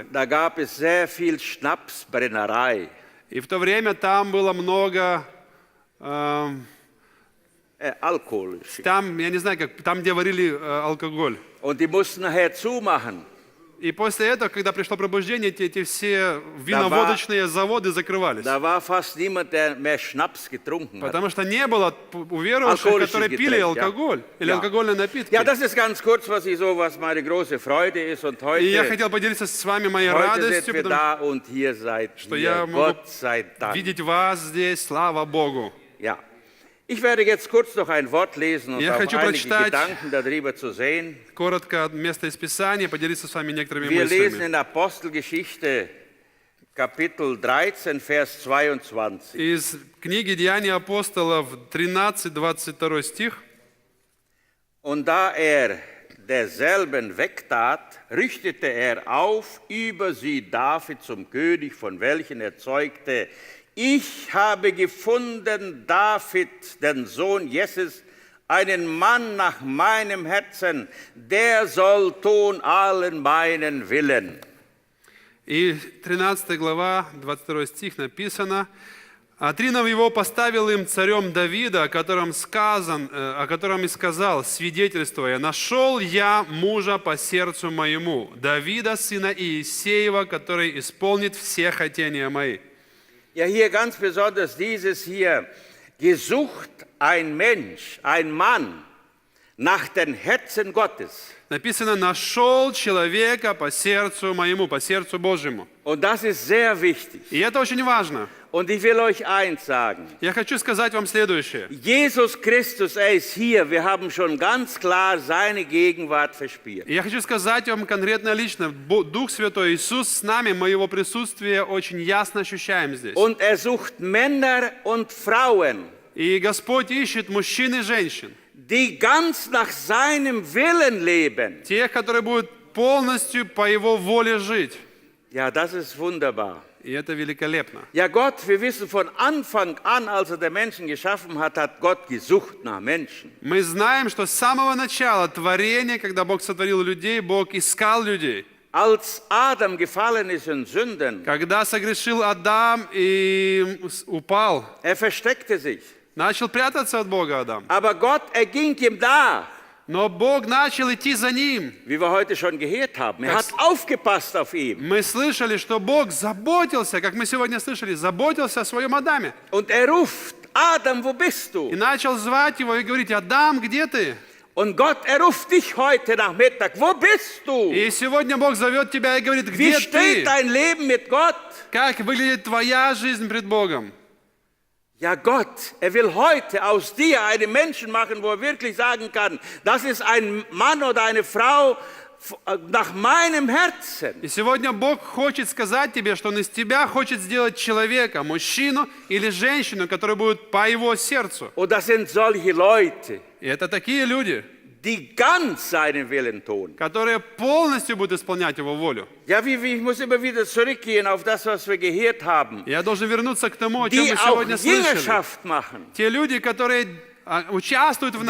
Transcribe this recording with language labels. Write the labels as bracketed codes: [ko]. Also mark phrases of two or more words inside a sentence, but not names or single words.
[de] Da gab es sehr viel Schnapsbrennerei. [ru] И в то время там было много, [de] Alkoholisch. [ru] там, я не знаю, там, где варили алкоголь. [de] Und die mussten nachher zumachen. [ru] И после этого, когда пришло пробуждение, эти все виноводочные заводы закрывались. [de] Da war fast niemand, der mehr Schnaps getrunken hat. [ru] Потому что не было уверовавших, [de] Alkoholisches [ru] которые пили [de] Getränk, [ru] алкоголь или [de] Ja. [ru] алкогольные напитки. [de] Ja, das ist ganz kurz, was meine große Freude ist. Und [ru] И я [de] heute, [ru] хотел поделиться с вами моей [de] heute sind [ru] радостью, [de] wir [ru] потому [de] da und hier seid [ru] что [de] ihr. [ru] я могу [de] Gott sei Dank. [ru] видеть вас здесь, слава Богу. [de] Ja. Ich werde jetzt kurz noch ein Wort lesen und [ru] Я [de] auch [ru] хочу [de] einige [ru] прочитать [de] Gedanken darüber zu sehen. [ru] коротко место из Писания, поделиться с вами некоторыми [de] Wir lesen [ru] мыслями. [de] in Apostelgeschichte Kapitel 13, Vers 22. [ru] Из книги «Деяния апостолов» 13-22 стих. [de] Und da er derselben wegtat, richtete er auf über sie David zum König, von welchen er zeugte: Ich habe gefunden David, den Sohn Jesses, einen Mann nach meinem Herzen, der soll tun allen meinen Willen. [ru] И 13 глава, 22 стих написано: «Отринув его, поставил им царем Давида, о котором и сказал, свидетельствуя: нашел я мужа по сердцу моему, Давида, сына Иисеева, который исполнит все хотения мои». [de] Ja, hier ganz besonders dieses hier: gesucht ein Mensch, ein Mann nach dem Herzen Gottes. [ru] Написано: «Нашел человека по сердцу моему, по сердцу Божьему». [de] Und das ist sehr wichtig. [ru] И это очень важно. [de] Und ich will euch eins sagen. [ru] Я хочу сказать вам следующее. [de] Jesus Christus, er ist hier. Wir haben schon ganz klar seine Gegenwart verspürt. [ru] Я хочу сказать вам конкретно лично, Дух Святой Иисус с нами, мы Его присутствие очень ясно ощущаем здесь. [de] Und er sucht Männer und Frauen, [ru] И Господь ищет мужчин и женщин, [de] die ganz nach seinem Willen leben. [ru] тех, которые будут полностью по Его воле жить. [de] Ja, das ist wunderbar. [ru] И это великолепно. [de] Ja, Gott, wir wissen von Anfang an, als er den Menschen geschaffen hat, hat Gott gesucht nach Menschen. [ru] Мы знаем, что с самого начала творения, когда Бог сотворил людей, Бог искал людей. [de] Als Adam gefallen ist in Sünden, [ru] Когда согрешил Адам и упал, [de] er versteckte sich. [ru] начал прятаться от Бога Адам. [de] Aber Gott, er ging ihm nach. [ru] Но Бог начал идти за ним. [de] Wie wir heute schon gehört haben. Er hat aufgepasst auf ihn. [ru] Мы слышали, что Бог заботился, как мы сегодня слышали, заботился о своем Адаме. [de] Und er ruft: Adam, wo bist du? [ru] И начал звать его и говорить: Адам, где ты? [de] Und Gott, er ruft dich heute Nachmittag: Wo bist du? [ru] И сегодня Бог зовет тебя и говорит: [de] Wie [ru] где [de] steht [ru] ты? [de] dein Leben mit Gott? [ru] Как выглядит твоя жизнь пред Богом? [de] Ja, Gott, er will heute aus dir einen Menschen machen, wo er wirklich sagen kann: Das ist ein Mann oder eine Frau nach meinem Herzen. [ru] И сегодня Бог хочет сказать тебе, что Он из тебя хочет сделать человека, мужчину или женщину, которые будут по Его сердцу. [de] Und das sind solche Leute, [ru] И это такие люди, [de] die ganz seinen Willen tun. [ru] которые полностью будут исполнять Его волю. [de] Ja, ich muss immer wieder zurückgehen auf das, was wir gehört haben. [ru] Я должен вернуться к тому, о чем [de] Die [ru] мы [de] auch [ru] сегодня слышали. [de] Jüngerschaft machen, [ru] Те люди, которые участвуют в